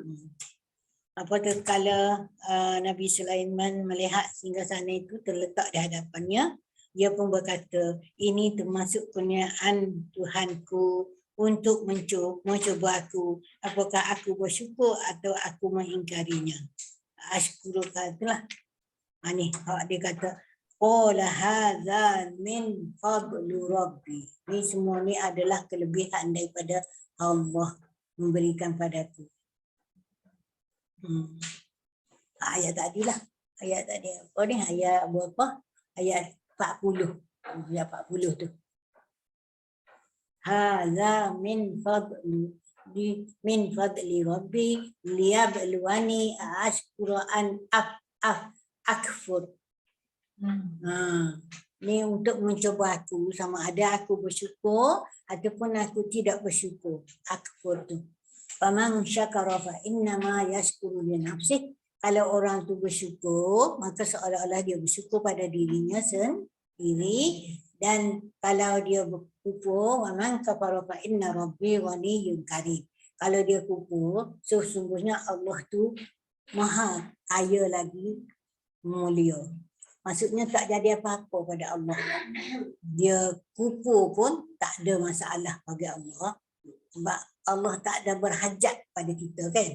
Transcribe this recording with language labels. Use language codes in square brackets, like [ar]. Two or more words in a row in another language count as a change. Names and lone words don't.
[ms] Apabila kala Nabi Sulaiman melihat singgasana itu terletak di hadapannya, dia pun berkata, ini termasuk kurniaan Tuhanku untuk mencuba aku. Apakah aku bersyukur atau aku mengingkarinya? Ashkuruka itulah. Dia kata, [ar] قال هذا من فضل ربي. [ms] Ini semua ni adalah kelebihan daripada Allah memberikan padaku. Ayat tadi lah. Ayat tadi apa ni? Ayat berapa? Ayat 40. Ayat 40 tu. [ar] هذا من فضل ربي ليبلوني أأشكر أم أكفر. [ms] Ni untuk mencuba aku sama ada aku bersyukur ataupun aku tidak bersyukur. Akfur tu. [ar] فمن شكر فإنما يشكر لنفسه. [ms] Kalau orang tu bersyukur, maka seolah-olah dia bersyukur pada dirinya sendiri. Dan kalau dia berkufur, [ar] ومن كفر فإن ربي غني كريم. [ms] Kalau dia kufur, sesungguhnya Allah tu maha kaya lagi mulia. Maksudnya tak jadi apa-apa pada Allah. Dia kufur pun tak ada masalah bagi Allah. Sebab Allah tak ada berhajat pada kita, kan?